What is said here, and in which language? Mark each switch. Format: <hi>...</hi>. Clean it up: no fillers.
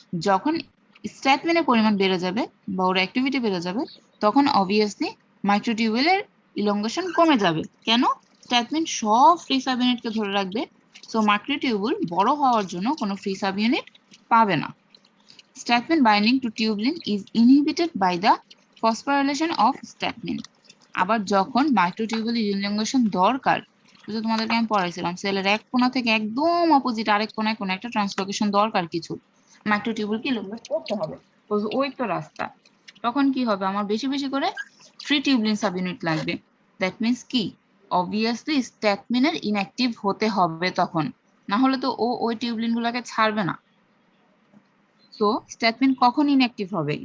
<bn>যখন স্ট্যাটমিনের পরিমাণ বেড়ে যাবে বা ওর অ্যাক্টিভিটি বেড়ে যাবে, তখন অবভিয়াসলি মাইক্রোটিউবুলের ইলংগেশন কমে যাবে। কেন? স্ট্যাটমিন সব ফ্রি সাব ইউনিটকে ধরে রাখবে, সো মাইক্রোটিউবুল বড় হওয়ার জন্য কোনো ফ্রি সাব ইউনিট পাবে না।</bn> <en>Statmin binding to tubulin is inhibited by the phosphorylation of statmin.</en> <bn>আবার যখন মাইক্রোটিউবুল ইলংগেশন দরকার, যে তোমাদেরকে আমি পড়াইছিলাম সেলের এক কোণা থেকে একদম অপোজিট আরেক কোণায় কোনো একটা ট্রান্সলোকেশন দরকার কিছু, মাইক্রোটিউবুলকে ইলংগেট করতে হবে, ওই তো রাস্তা। তখন কি হবে, আমার বেশি বেশি করে ফ্রি টিউবলিন সাবইউনিট লাগবে।</bn> <en>that means</en> <bn>কি, অবভিয়াসলি স্ট্যাটমিনের ইনঅ্যাক্টিভ হতে হবে তখন, না হলে তো ও ওই টিউবলিন গুলাকে ছাড়বে না। So, statmin কখন inactive হবে?</bn>